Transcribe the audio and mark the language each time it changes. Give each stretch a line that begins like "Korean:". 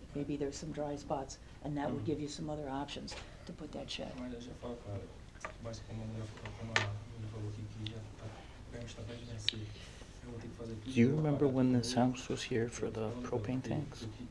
English: Maybe there's some dry spots, and that would give you some other options to put that shed.
Portuguese: Mas deixa eu falar com ela. Mas como a menina falou que já tá perto de vencer, eu vou ter que fazer tudo.
English: Do you remember when this house was here for the propane tanks?